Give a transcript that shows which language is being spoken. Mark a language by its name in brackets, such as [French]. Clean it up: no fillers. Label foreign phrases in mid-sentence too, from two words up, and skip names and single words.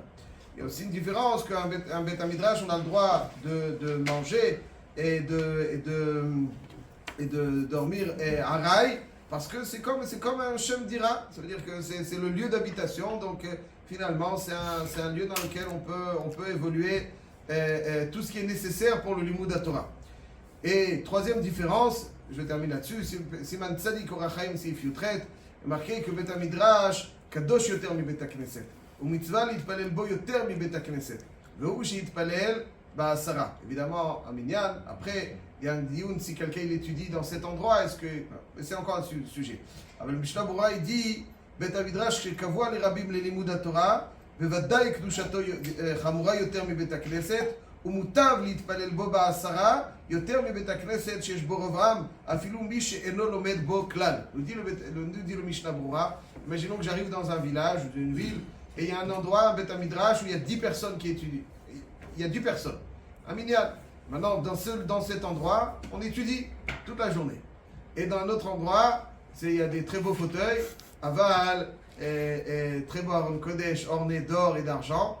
[French] Il y a aussi une différence qu'un Bet Midrash on a le droit de manger et de dormir à rail, parce que c'est comme un [Hebrew] שם דירה, [French] ça veut dire que c'est le lieu d'habitation, donc finalement c'est un lieu dans lequel on peut évoluer tout ce qui est nécessaire pour le [Hebrew] לימוד תורה. [French] Et troisième différence, je termine là-dessus, [Hebrew] סימן צדי אורח חיים סעיף יותר, [French] marqué que [Hebrew] בית מדרש קדוש יותר מבית כנסת ומצוה להתפלל בו יותר מבית הכנסת, והוא שיתפלל בעשרה. [French] Évidemment, à Minyan, après, il y a un dioun si quelqu'un l'étudie dans cet endroit, est-ce que c'est encore un sujet. [Hebrew] אבל משנה ברורה [French] il dit, [Hebrew] בית המדרש שקבוע לרבים ללימוד התורה, בוודאי קדושתו חמורה יותר מבית הכנסת, ומוטב להתפלל בו בעשרה יותר מבית הכנסת שיש בו רוב עם, אפילו מי שאינו לומד בו כלל. [French] nous dit le Mishnah Brura, imaginons que j'arrive dans un village ou une ville, et il y a un endroit, un Bet Midrash, où il y a 10 personnes qui étudient. Il y a 10 personnes. Un minyan. Maintenant, dans cet endroit, on étudie toute la journée. Et dans un autre endroit, il y a des très beaux fauteuils, aval, très beau [Hebrew] ארון קודש, [French] orné d'or et d'argent.